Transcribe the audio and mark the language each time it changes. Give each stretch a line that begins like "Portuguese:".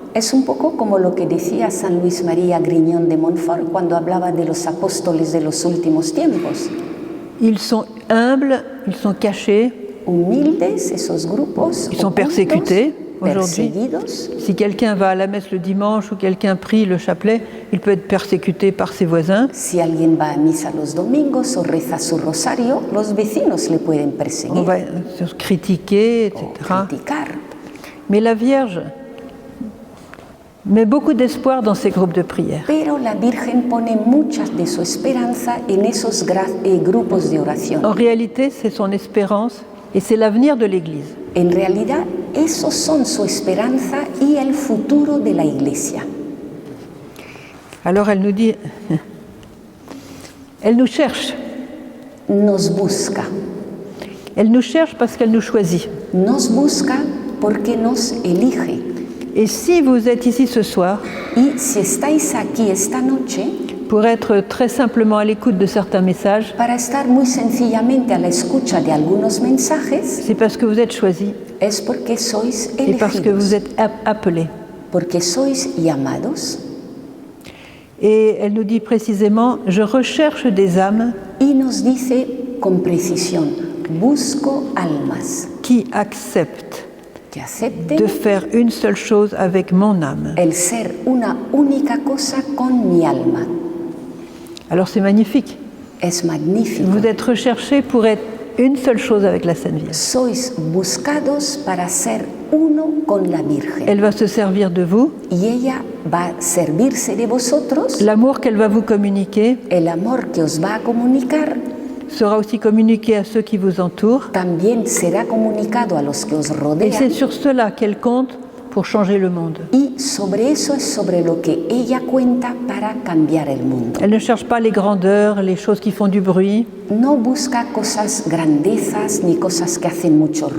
Spanish: es un poco como lo que decía San Luis María Griñón de Montfort cuando hablaba de los apóstoles de los últimos tiempos.
French: Ils sont humbles, ils sont cachés,
Spanish: Humildes, esos grupos,
French: ils sont
Spanish: ocultos,
French: persécutés. Aujourd'hui,
Spanish: perseguidos.
French: si quelqu'un va à la messe le dimanche ou quelqu'un prie le chapelet, il peut être persécuté par ses voisins.
Spanish: Si alguien va a misa los domingos o reza su rosario, los vecinos le pueden
French: On
Spanish: perseguir
French: va se critiquer, etc.
Spanish: o criticar.
French: Mais la Vierge met beaucoup d'espoir dans ces groupes de prière.
Spanish: Pero la Virgen pone mucha de su esperanza en esos grupos de oración.
French: En réalité, c'est son espérance et c'est l'avenir de l'Église.
Spanish: En realidad, esos son su esperanza y el futuro de la Iglesia.
French: Alors elle nous dit, elle nous cherche.
Spanish: Nos busca.
French: Elle nous cherche parce qu'elle nous choisit.
Spanish: Nos busca porque nos elige.
French: Et si vous êtes ici ce soir,
Spanish: Y si estáis aquí esta noche,
French: pour être très simplement à l'écoute de certains messages,
Spanish: para estar muy sencillamente a la escucha de algunos mensajes,
French: c'est parce que vous êtes choisis
Spanish: es porque sois
French: et parce que vous
Spanish: elegidos,
French: êtes appelés.
Spanish: porque sois llamados.
French: Et elle nous dit précisément, je recherche des âmes
Spanish: Y nos dice con precisión, busco almas
French: qui acceptent
Spanish: que acepten
French: de faire une seule chose avec mon âme.
Spanish: el ser una única cosa con mi alma.
French: Alors c'est magnifique.
Spanish: Es magnífico.
French: Vous êtes recherchés pour être une seule chose avec la Sainte Vierge.
Spanish: Sois buscados para ser uno con la Virgen.
French: Elle va se servir de vous.
Spanish: Y ella va a servirse de vosotros.
French: L'amour qu'elle va vous communiquer
Spanish: El amor que os va a comunicar
French: sera aussi communiqué à ceux qui vous entourent.
Spanish: también será comunicado a los que os
French: Et c'est
Spanish: rodean.
French: sur cela qu'elle compte pour changer le monde.
Spanish: Y sobre eso es sobre lo que ella cuenta para cambiar el mundo.
French: Elle ne cherche pas les grandeurs, les choses qui font du bruit.
Spanish: No busca cosas grandezas ni cosas que hacen mucho